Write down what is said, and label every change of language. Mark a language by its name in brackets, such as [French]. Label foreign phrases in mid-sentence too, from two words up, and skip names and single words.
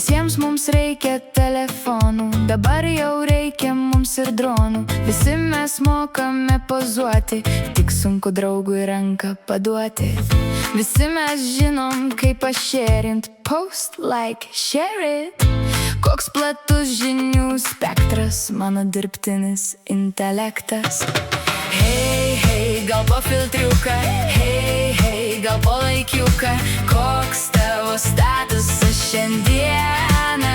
[Lithuanian] Visiems mums reikia telefonų, dabar jau reikia mums ir dronų. Visi mes mokame pozuoti, tik sunku draugui ranką paduoti. Visi mes žinom, kaip pašerint, [English] post, like, share it. [Lithuanian] Koks platus žinių spektras, mano dirbtinis intelektas. Hei, hei, gal po filtriuką, hei, hei, gal po laikiuką. Koks tavo statusas šiandieną?